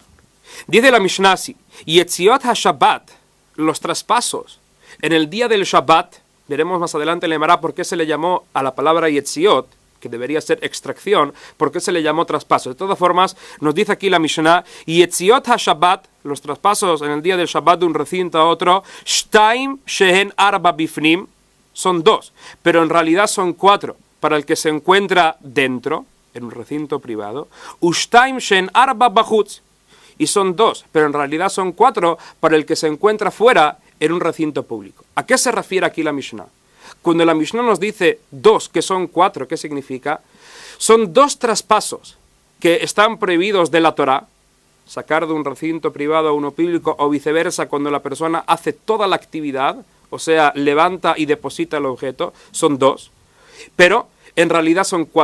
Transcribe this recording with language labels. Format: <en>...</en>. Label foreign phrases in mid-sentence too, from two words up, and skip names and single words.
<es>Dice la Mishnah así:</es> <he>יציאות השבת,</he> <es>los traspasos en el día del Shabbat, veremos más adelante en la Gemara por qué se le llamó a la palabra Yetziot, que debería ser extracción, por qué se le llamó traspaso. De todas formas, nos dice aquí la Mishnah,</es> <he>יציאות השבת,</he> <es>los traspasos en el día del Shabbat de un recinto a otro,</es> <he>שתים שהן ארבע בפנים,</he> <es>son dos, pero en realidad son cuatro, para el que se encuentra dentro, en un recinto privado,</es> <he>ושתים שהן ארבע בחוץ,</he> <es>y son dos, pero en realidad son cuatro para el que se encuentra fuera en un recinto público. ¿A qué se refiere aquí la Mishnah? Cuando la Mishnah nos dice dos, que son cuatro, ¿qué significa? Son dos traspasos que están prohibidos de la Torah, sacar de un recinto privado a uno público o viceversa cuando la persona hace toda la actividad, o sea, levanta y deposita el objeto, son dos, pero en realidad son cuatro.</es>